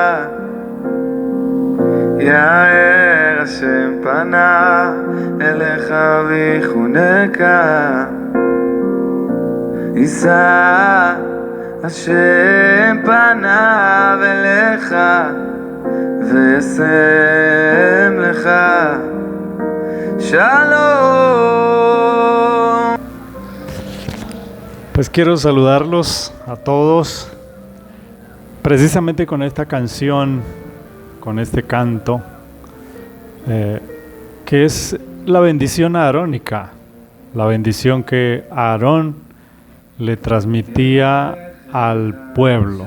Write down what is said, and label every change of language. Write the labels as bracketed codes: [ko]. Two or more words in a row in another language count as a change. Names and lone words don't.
[he] יאר השם פניו אליך ויחונקה, יישא השם פניו אליך וישם לך Shalom. [es] Pues quiero saludarlos a todos precisamente con esta canción, con este canto, que es la bendición arónica, la bendición que Aarón le transmitía al pueblo.